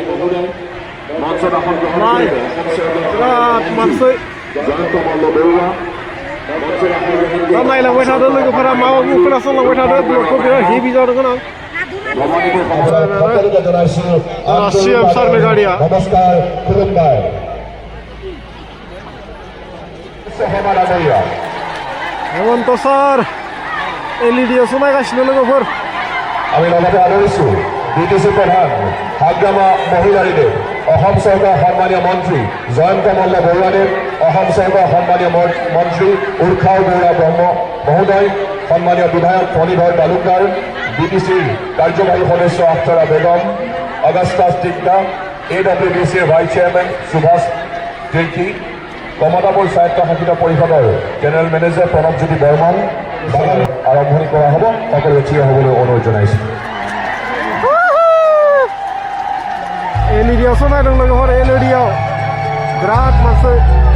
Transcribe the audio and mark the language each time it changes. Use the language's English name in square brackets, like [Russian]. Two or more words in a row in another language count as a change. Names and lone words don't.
[Bodo] नाय बिराद मानसि दा नायलांबाय थादो लोगोफोरा मा खोनासंलांबाय थादो ब्लगखौ बिराद हेभि जानो गोनां [English] CM sirनि [Bodo] गारिया हेमन्त सार एलईडियावसो नायगासिनो लोगोफोर [Assamese] আমি লগতে আদৰিছো বিটিসি প্ৰধান হাগ্ৰামা মহিলাৰীদেৱ অসম চৰকাৰ সন্মানীয় মন্ত্ৰী জয়ন্ত মল্ল বৰুৱাদেৱ অসম চৰকাৰ সন্মানীয় মন্ত্ৰী উৰ্খাও বৰুৱা ব্ৰহ্ম মহোদয় সন্মানীয় বিধায়ক ফণীধৰ তালুকদাৰ বিটিসিৰ কাৰ্যবাহী সদস্য আখতাৰা বেগম অগাস্টাস টিকটা AWBCৰ [English] vice chairman [Assamese] সুভাষ তিৰ্কী কমতাপুৰ স্বায়ত্তশাসিত পৰিষদৰ [English] general manager [Assamese] প্ৰণৱজ্যোতি বৰ্মন আৰম্ভণি কৰা হ'ব সকলোৱে থিয় হ'বলৈ অনুৰোধ জনাইছো [Bodo] एलईडी नायदों लोगोफोर एलईडी बिराद मानसि